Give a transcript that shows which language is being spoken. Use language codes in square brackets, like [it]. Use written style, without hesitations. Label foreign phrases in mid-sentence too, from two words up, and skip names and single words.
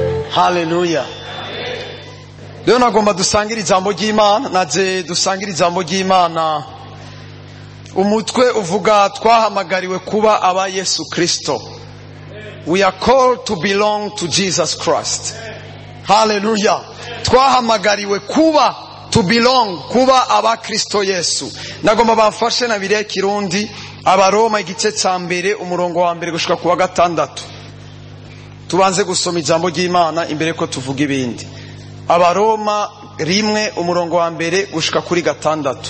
[rn] Haleluya. Leo nagomba dusangire ijambo ry'Imana, naje dusangire ijambo ry'Imana. Umutwe uvuga twahamagariwe kuba aba Yesu Kristo. [en] We are called to belong to Jesus Christ. [rn] Haleluya. Twahamagariwe kuba [en] to belong, [rn] kuba aba Kristo Yesu. Nagomba bamfashe na bire kirundi Abaroma igice ca mbere umurongo wa mbere gushika kuwa gatandatu. Tubanze gusoma ijambo ry'Imana imbere ko tuvuga ibindi. Abaroma rimwe umurongo wa mbere gushika kuri gatandatu.